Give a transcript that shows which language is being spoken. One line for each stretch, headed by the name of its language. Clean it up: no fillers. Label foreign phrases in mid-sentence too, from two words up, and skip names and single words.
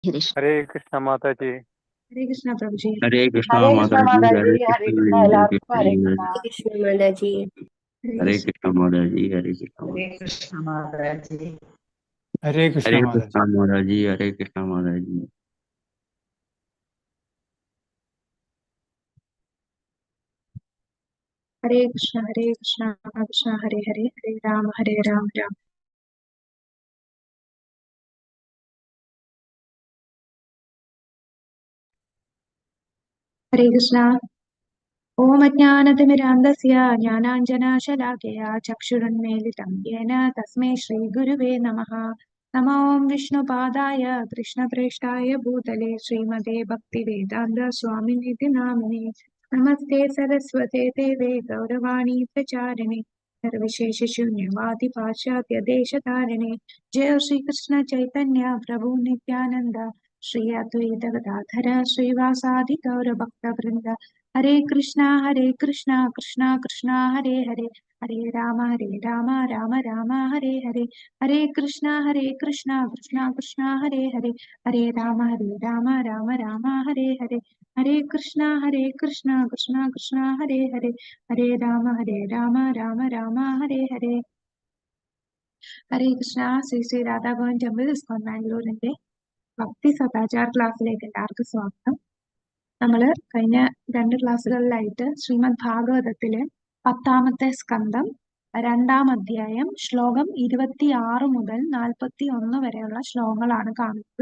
Hindi: हरीश हरे कृष्णा माता जी। हरे कृष्णा प्रभु जी। हरे कृष्णा हरे माता कृष्णा जी। माता हरे जी। हरे कृष्णा कृष्णा
Malayalam: എല്ലാവർക്കും ഹരേ കൃഷ്ണ.
Hindi: कृष्ण माता जी हरे कृष्णा माता जी। हरे कृष्णा
Malayalam: ഹരേ കൃഷ്ണ മാതാ ജി.
Hindi: हरे कृष्णा हरे माता जी। कृष्णा माता जी। हरे कृष्णा माता जी।
Sanskrit: हरे कृष्णा कृष्णा हरे हरे, हरे राम राम.
Hindi: हरे कृष्णा.
Sanskrit: ओम अज्ञानतिमिरान्धस्य ज्ञानाञ्जनशलाकया चक्षुरुन्मीलितं येन तस्मै श्रीगुरुवे नमः. नमो विष्णुपादाय कृष्णप्रेष्ठाय भूतले श्रीमते भक्तिवेदान्त स्वामिनिति नामिने. नमस्ते सरस्वते देवे गौरवाणी प्रचारिणे सर्वशेषशून्यवादि पाश्चात्यदेशतारिणे. जय श्रीकृष्ण चैतन्य प्रभु नित्यानन्द श्री अद्वैत गदाधर श्रीवासादि गौरभक्तवृन्द. हरे कृष्णा कृष्णा कृष्णा हरे हरे, हरे राम राम राम हरे हरे. हरे कृष्णा कृष्णा कृष्णा हरे हरे, हरे राम राम राम हरे हरे. हरे कृष्णा कृष्णा कृष्णा हरे हरे, हरे राम राम राम हरे हरे.
Malayalam: ഹരേ കൃഷ്ണ. ശ്രീ ശ്രീ രാധാഭവൻ ടെമ്പിൾ ഇസ്കോൺ ബാംഗ്ലൂരിന്റെ ഭക്തി സദാചാർ ക്ലാസ്സിലേക്ക് എല്ലാവർക്കും സ്വാഗതം. നമ്മള് കഴിഞ്ഞ 2 ക്ലാസ്സുകളിലായിട്ട് ശ്രീമദ് ഭാഗവതത്തിലെ 10ാമത്തെ സ്കന്ധം 2ാം അധ്യായം ശ്ലോകം 26 മുതൽ 41 വരെയുള്ള ശ്ലോകങ്ങളാണ് കാണുന്നത്.